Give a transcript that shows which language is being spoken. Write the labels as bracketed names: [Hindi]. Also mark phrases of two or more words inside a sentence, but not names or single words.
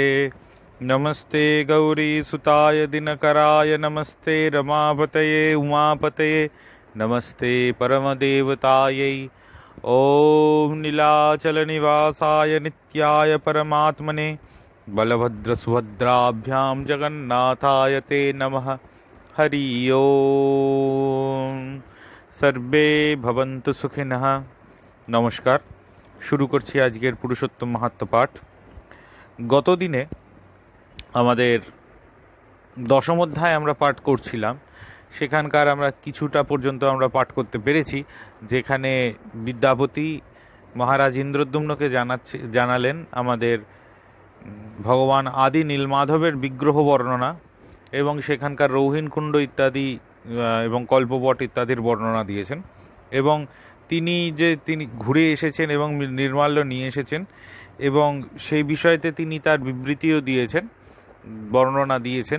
[Sanskrit] नमस्ते गौरी सुताय दिनकराय नमस्ते रमापतये उमापतये नमस्ते परमदेवतायै। ओम नीलाचल निवासाय नित्याय परमात्मने बलभद्र सुभद्राभ्यां जगन्नाथाय ते नमः। हरि ओम। सर्वे भवन्तु सुखिनः। नमस्कार। [Bangla] শুরু করছি আজকের পুরুষোত্তম মাহাত্ম্য পাঠ। গত দিনে আমাদের দশম অধ্যায় আমরা পাঠ করছিলাম, সেখানকার আমরা কিছুটা পর্যন্ত আমরা পাঠ করতে পেরেছি, যেখানে বিদ্যাপতি মহারাজ ইন্দ্রদ্যুম্নকে জানালেন আমাদের ভগবান আদি নীলমাধবের বিগ্রহ বর্ণনা এবং সেখানকার রৌহিণকুণ্ড ইত্যাদি এবং কল্পবট ইত্যাদির বর্ণনা দিয়েছেন, এবং তিনি ঘুরে এসেছেন এবং নির্মাল্য নিয়ে এসেছেন এবং সেই বিষয়তে তিনি তার বিবৃতিও দিয়েছেন, বর্ণনা দিয়েছেন।